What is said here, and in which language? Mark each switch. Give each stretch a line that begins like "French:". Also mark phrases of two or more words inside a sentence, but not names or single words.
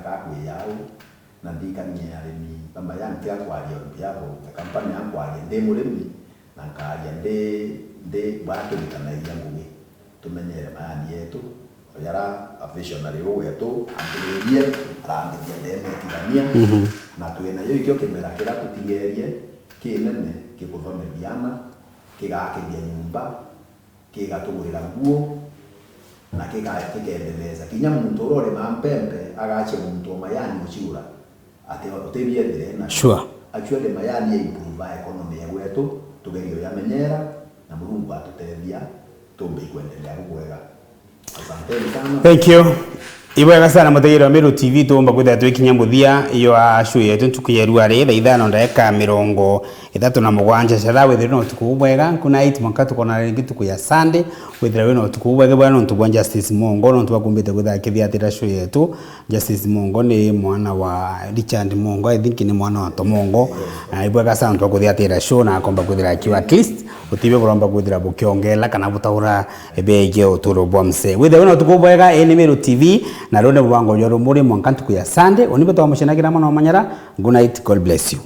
Meru: kakwe yao na ndikanye arimi kama yangi yakwario byabo company yakwario ndemurimi na karia nde batu bitanaia ngugi tumenyere mayani yetu yara visionary wetu ambirie rangi ndeme tigania na tuena yo ikyo kimera kira tutigerie kinene kikuthome biana kigakiria nyumba kigatugurira nguo na kigendeleza kinya muntu urore mampembe agache muntu mayani muchura ati otebie ndire na sure actually mayani
English: improve economy
Meru: yetu tugerio yamenyera na Mungu atutethia tumbe ikwendelea kuwega.
Swahili: Asante sana.
English: Thank you.
Meru: Ibwega sana mutegero Meru TV tumba kwitha twikinya muthia iyo ashu yetu tukuyerua ri tha ithano ndeka 37 cera withira no tukubwega kuna 8 mwaka tukona ringi tukuya Sunday withira we no tukubwega bwana ntubwa Justice Mongo no tubakumbite kwitha kithia ashu yetu. Justice Mongo ni mwana wa Richard Mongo,
English: I think
Meru: ni mwana wa Tomongo. Ibwega sana tukuthia atira show na akomba kwithira kiwa
English: at least
Meru: utibe kuromba kwithira bukiongela kana butaura ebege uturo bomse withira no tukubwega ni Meru TV na rone bwango yoro muri mwankantu kuya Sunday onibe to amushenagira mwana wamanyara.
English: Good night, God bless you.